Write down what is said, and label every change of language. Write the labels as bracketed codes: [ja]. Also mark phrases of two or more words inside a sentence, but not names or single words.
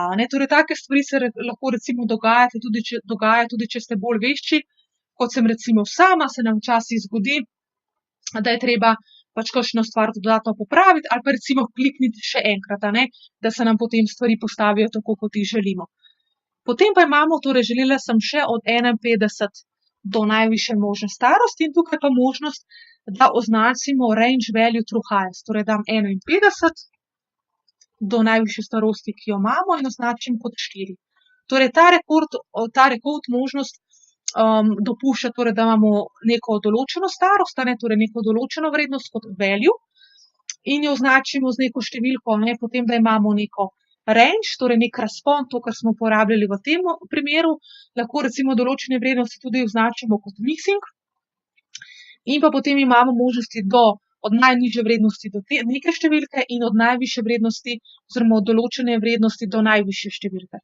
[sl] Torej, take stvari se lahko recimo dogaja tudi, če ste bolj vešči, kot sem recimo sama, se nam včasih zgodi, da je treba pač kakšno stvar dodatno popraviti ali pa recimo klikniti še enkrat, da se nam potem stvari postavijo tako, kot jih želimo. Potem pa imamo, torej želela sem še od 51 do najvišje možne starosti in tukaj pa možnost, da označimo [en] range value true highest, [sl] torej dam 51 do najvišje starosti, ki jo imamo in označim kot 4. Torej ta rekord možnost dopušča, torej, da imamo neko določeno starost, torej neko določeno vrednost kot value in jo označimo z neko številko, potem, da imamo neko range, torej nek razpon, to, kar smo uporabljali v tem primeru, lahko recimo določene vrednosti tudi označimo kot missing in pa potem imamo možnosti od najnižje vrednosti do neke številke in od najvišje vrednosti oziroma od določene vrednosti do najvišje številke.